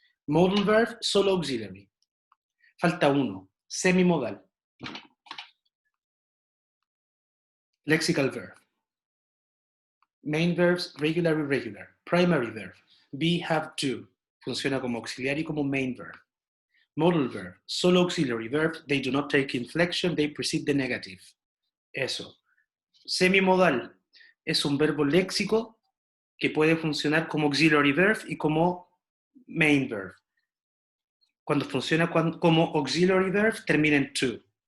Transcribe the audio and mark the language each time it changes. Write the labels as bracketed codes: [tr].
[es] Modal verb, solo auxiliary. Falta uno, semimodal. [en] Lexical verb. Main verbs, regular, irregular. Primary verb, be, have, do. [es] Funciona como auxiliary y como main verb. [en] Modal verb, solo auxiliary verb. They do not take inflection, they precede the negative. [es] Eso. Semimodal es un verbo léxico que puede funcionar como auxiliary verb y como main verb. Cuando funciona como auxiliary verb, termina en to.